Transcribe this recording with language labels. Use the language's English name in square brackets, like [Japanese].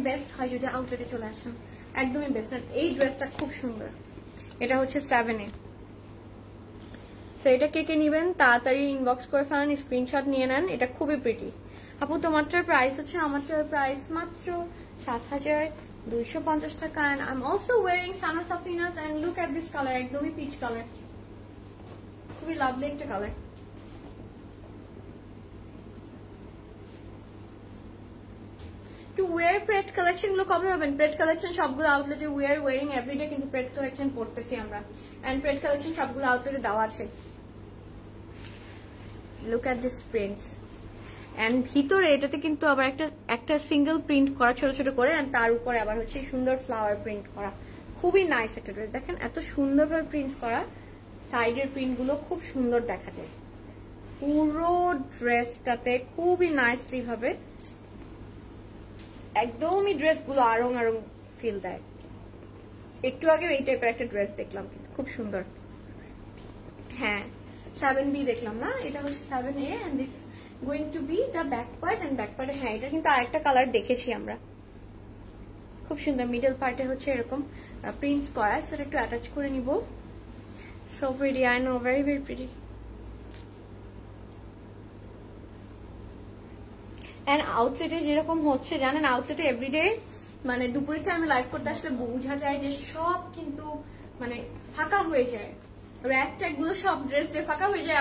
[Bangla] Best হয় যদি আউটলেটে চলে আসেন, একদমই বেস্ট। এই ড্রেসটা খুব সুন্দর, এটা হচ্ছে 7A। সো এটা কে কে নিবেন তাড়াতাড়ি ইনবক্স করে ফেলেন, স্ক্রিনশট নিয়ে নেন, এটা খুবই প্রিটি। আপু তোমারটার প্রাইস হচ্ছে, আমারটার প্রাইস মাত্র 7,250 টাকা। [English] and I'm also wearing Sana Safina's and look at this color, [Bangla] একদমই পিচ কালার, খুবই লাভলি একটা colour. Two wire prayed collection গুলো কবে পাবেন? প্রেড কালেকশন সবগুলো আউটলেটে [English] we are wearing everyday, [Bangla] কিন্তু প্রেড কালেকশন পড়তেছি আমরা এন্ড প্রেড কালেকশন সবগুলো আউটলেটে দেওয়া আছে। Look at this prints and ভিতরে এটাতে কিন্তু আবার একটা সিঙ্গেল প্রিন্ট করা ছোট ছোট করে, এন্ড তার উপরে আবার হচ্ছে সুন্দর ফ্লাওয়ার প্রিন্ট করা, খুবই নাইস একটা ড্রেস। দেখেন এত সুন্দরভাবে প্রিন্ট করা, সাইডের প্রিন্ট গুলো খুব সুন্দর দেখা যায় পুরো ড্রেসটাতে, খুবই নাইসলি ভাবে একদমই ড্রেসগুলো আরং আরং ফিল দেয়। একটু আগে এই টাইপের একটা ড্রেস দেখলাম, কিন্তু খুব সুন্দর। হ্যাঁ 7B দেখলাম না, এটা হচ্ছে 7A [English] and this is going to be the back part [Bangla] and back part। হ্যাঁ এটা কিন্তু আরেকটা কালার দেখেছি আমরা, খুব সুন্দর। মিডল পার্টে হচ্ছে এরকম প্রিন্টস করা, সেটা একটু অ্যাটাচ করে নিব। [English] So pretty, I know, very very pretty. [Bangla] And আউটলেটে যেরকম হচ্ছে জানেন, আউটলেটে এভরিডে মানে দুপুরের টাইমে লাইভ করতে আসলে বোঝা যায় যে সব কিন্তু মানে ফাঁকা হয়ে যায়, র্যাক ট্যাগ গুলো সব ড্রেস দিয়ে ফাঁকা হয়ে যায়।